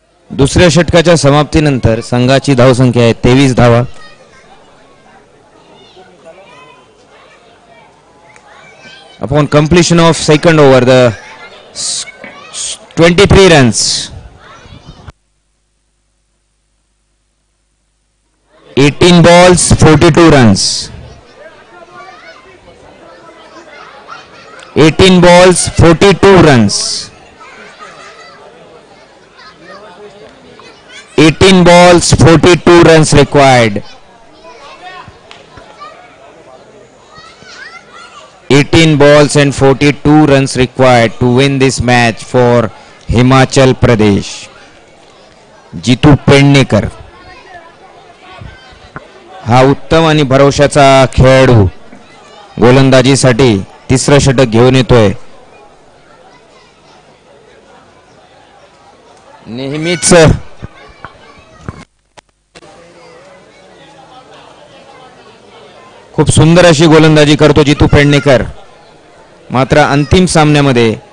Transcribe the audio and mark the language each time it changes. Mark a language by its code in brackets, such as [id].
[mr] दुसऱ्या षटकाच्या समाप्तीनंतर संघाची धावसंख्या आहे 23 धावा. [en] Upon completion of second over, the 23 runs. 18 balls, 42 runs. 18 balls, 42 runs. 18 balls, 42 runs required. 18 balls and 42 runs required to win this match for Himachal Pradesh. [mr] जितू पेडणेकर हा उत्तम आणि भरवशाचा खेळाडू गोलंदाजीसाठी तिसरं षटक घेऊन येतोय. नेहमीच खूप सुंदर अशी गोलंदाजी करतो जितू पेडणेकर. मात्र अंतिम सामन्यामध्ये